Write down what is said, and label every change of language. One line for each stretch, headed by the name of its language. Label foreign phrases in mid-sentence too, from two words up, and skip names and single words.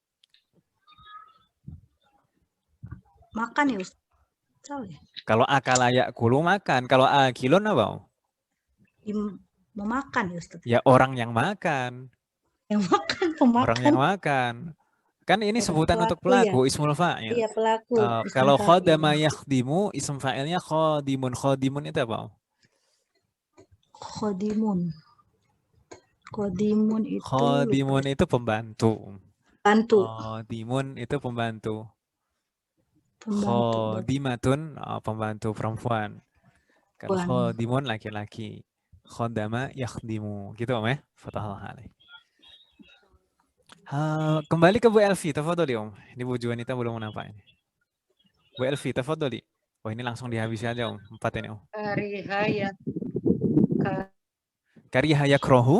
Indonesian: Makan ya, Ustadz? Tahu ya? Kalau
Arabic: أكل يأكل
Indonesian: makan. Kalau akilun apa, Om? Memakan ya, Ustadz? Ya orang yang makan. Yang makan, pemakan. Orang yang makan. Kan ini sebutan untuk pelaku,
Arabic: اسم الفاعل.
Indonesian: Iya, pelaku. Kalau
Arabic: خدم يخدم, اسم فاعله خادم.
Indonesian: Khadimun itu apa, Om? Khodimun. Khodimun itu Khadimun itu pembantu. bantu. Khadimun itu pembantu. Pembantu. Khadimatun pembantu perempuan. Kalau khadimun laki-laki.
Arabic: خدم يخدم.
Indonesian: Gitu Om ya?
Arabic: فتح الله عليه.
Indonesian: Kembali ke Bu Elvi, tafadholi Om. Ini Bu Juanita belum menampak ini. Bu Elvi, tafadholi. Wah ini langsung dihabisi aja Om. 4 ini Om.
Arabic: كره يكره.